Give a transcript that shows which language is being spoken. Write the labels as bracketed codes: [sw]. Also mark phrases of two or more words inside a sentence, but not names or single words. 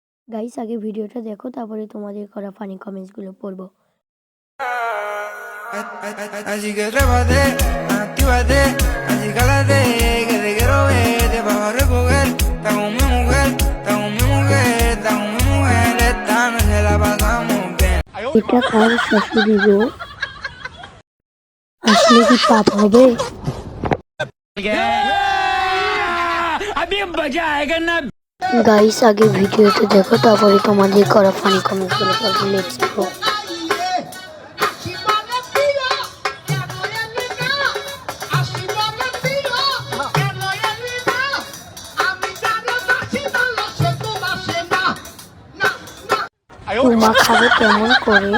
[bn] গাইস আগে ভিডিওটা দেখো তারপরে তোমাদের করা [en] funny comments [bn] গুলো পড়বো। [es] Así que trépate, actívate, así cálate, que te quiero ver, te vas a recoger, está con mi mujer, está con mi mujer, está con mi mujer, esta noche la pasamos bien. [bn] এটা কার শাশুড়ি গো? আসলে কি পাপ হবে? গাইস আগে ভিডিওটা দেখো তারপরে তোমাদের করা [en] funny comments [bn] গুলো পড়বো। [en] let's go. [bn] তোমা খাবে কেমন করে?